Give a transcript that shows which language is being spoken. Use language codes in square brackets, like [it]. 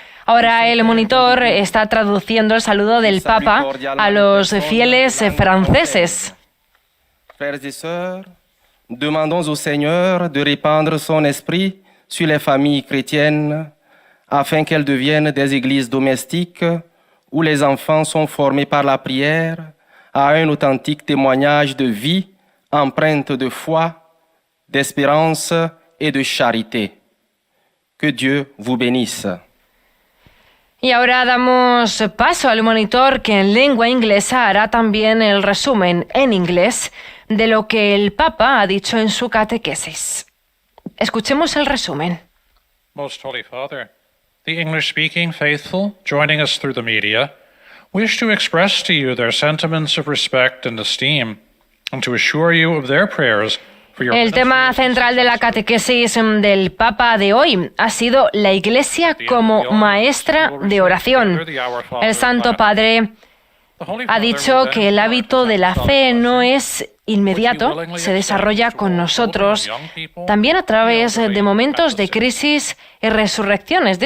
[es] Ahora el monitor está traduciendo el saludo del Papa a los fieles franceses. [fr] Frères et sœurs, demandons au Seigneur de répandre son esprit sur les familles chrétiennes afin qu'elles deviennent des églises domestiques où les enfants sont formés par la prière à un authentique témoignage de vie empreinte de foi, d'espérance et de charité. Que Dieu vous bénisse. [es] Y ahora damos paso al monitor que en lengua inglesa hará también el resumen en inglés de lo que el Papa ha dicho en su catequesis. Escuchemos el resumen. [en] Most Holy Father, the English-speaking faithful joining us through the media wish to express to you their sentiments of respect and esteem and to assure you of their prayers. [es] El tema central de la catequesis del Papa de hoy ha sido la Iglesia como maestra de oración. El Santo Padre ha dicho que el hábito de la fe no es inmediato, se desarrolla con nosotros, también a través de momentos de crisis y resurrecciones.